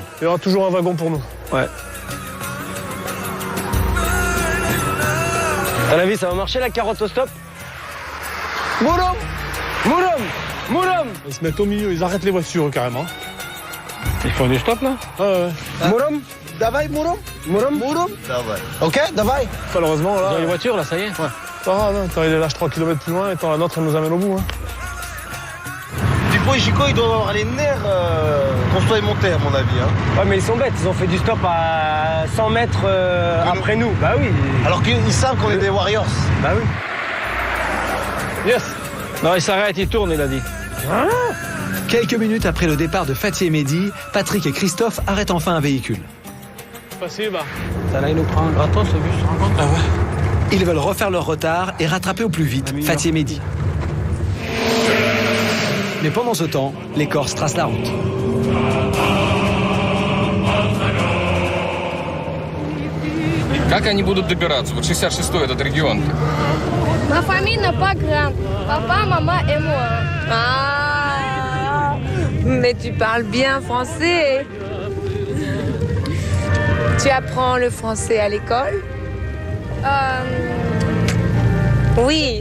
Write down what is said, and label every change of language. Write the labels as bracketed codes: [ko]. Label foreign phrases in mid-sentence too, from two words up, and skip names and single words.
[fr] Il y aura toujours un wagon pour nous. Ouais. À ton avis, ça va marcher la carotte au stop? Mouloum! Mouloum! Mouloum! Ils se mettent au milieu, ils arrêtent les voitures carrément. Ils font du stop là? Ouais. Mouloum? Davai, Mouloum? Mouloum? Mouloum? Davai. Ok, Davai? Malheureusement, là. Dans les voitures là, ça y est? Ouais. Pas grave, hein. T'as les lâches 3 km plus loin et tant la nôtre, elle nous amène au bout. Hein. Pipo et Chico, ils doivent avoir les nerfs qu'on soit montés, à mon avis. Hein. Ouais, mais ils sont bêtes, ils ont fait du stop à 100 mètres après nous. Bah oui. Alors qu'ils savent qu'on est des Warriors. Bah oui. Yes. Non, il s'arrête, il tourne, il a dit. Ah. Quelques minutes après le départ de Fatih et Mehdi, Patrick et Christophe arrêtent enfin un véhicule. Passez, bah. Ça là, il nous prend un gratos, le bus, tu te rends compte? Ah ouais. Ils veulent refaire leur retard et rattraper au plus vite Fatih et Mehdi. Mais pendant ce temps, les Corses tracent la route. [ru] Как они будут добираться? Вот 66-й этот регион-то. [fr] Ma famille n'a pas grand. Papa, maman et moi. Ah, mais tu parles bien français. Tu apprends le français à l'école? Oui.